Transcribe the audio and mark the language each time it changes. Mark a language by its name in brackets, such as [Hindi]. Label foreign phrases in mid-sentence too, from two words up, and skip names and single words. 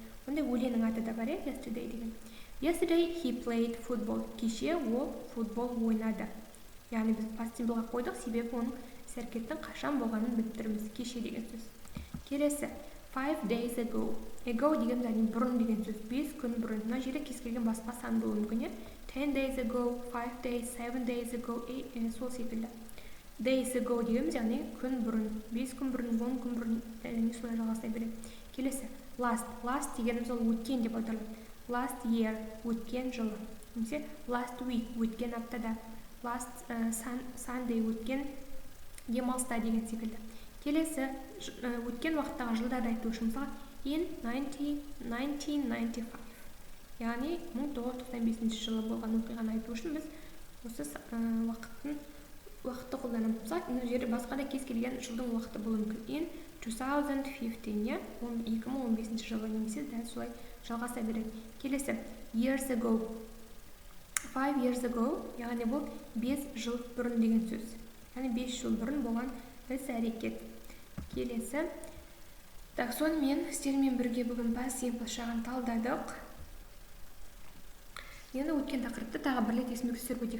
[Kazakh] Онда өлеңнің аты да бар, yesterday деген. [English] Yesterday he played football. [Kazakh] Кеше ол футбол ойнады. Яғни біз [English] past simple'ға [Kazakh] қойдық, себебі оның іс-әрекеттің қашан болғанын біліп тұрмыз. Кеше деген сөз. Келесі, [English] 5 days ago. [Kazakh] Ago деген бұрын деген сөз. 5 күн бұрын. Мына жерде кез келген басқа сан болуы мүмкін. [English] 10 days ago, 5 days, 7 days ago, [Kazakh] сол секілді. [English] Days ago [Kazakh] дегеніміз, яғни күн бұрын, 5 күн бұрын, 10 күн бұрын, солай жалғастай береді. Келесі, last дегеніміз ол өткен деп аталады. [English] Last year, [Kazakh] өткен жылы. Немесе [English] last week, [Kazakh] өткен аптада. [English] Last Sunday, [Kazakh] өткен демалыста деген секілді. Келесі, өткен уақыттағы жылдарды айту үшін, мысалы, in 1995. Яғни 1995 жылы болған оқиғаны айту үшін біз осы уақытты қолданамыз. Мысалы, жерде басқа да кез келген жылдың уақыты болуы мүмкін. In 2015, 2015 жылы немесе дәл солай жалғаса береді. Келесі, [English] years ago. 5 years ago, [Kazakh] яғни бұл 5 жыл бұрын деген сөз. Яғни 5 жыл бұрын болған іс-әрекет. Келесі, сонымен сіздермен бірге бүгін [English] past simple [Kazakh] шағын талдадық. Енді өткен тақырыпты тағы бір рет есіме түсіріп өтейік.